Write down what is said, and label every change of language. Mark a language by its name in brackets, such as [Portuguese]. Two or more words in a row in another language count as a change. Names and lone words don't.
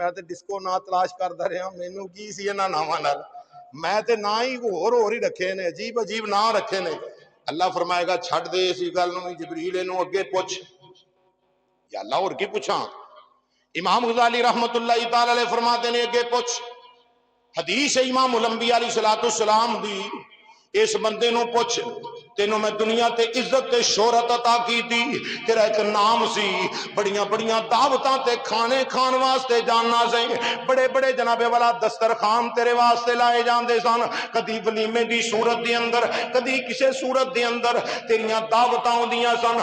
[Punjabi] میں تو ڈسکو نا تلاش کرتا رہا، مینوں کی سی انہاں ناواں نال، میں تے نا ہی ہور ہی رکھے نے، عجیب عجیب نا رکھے نے. اللہ فرمائے گا چھڈ دے اس گل نوں، جبریل اینوں اگے پچھ. [Arabic] يا الله [Punjabi] ہور کی پچھاں? امام غزالی [Arabic] رحمة الله تعالى عليه [Punjabi] فرماتے نے اگے پچھ. حدیث ہے امام انبیاء علیہ السلام دی، اس بندے نوں پچھ، تینوں میں دنیا تے عزت تے شہرت عطا کی تھی، تیرا اک نام سی، بڑیاں بڑیاں دعوتاں تے کھانے کھان واسطے جانا سے، بڑے بڑے جنابے والا دسترخوان تیرے واسطے لائے جاتے سن، کدی ولیمے کی صورت کے اندر، کدی کسی صورت کے اندر تیریاں دعوتاں ہوندیاں سن.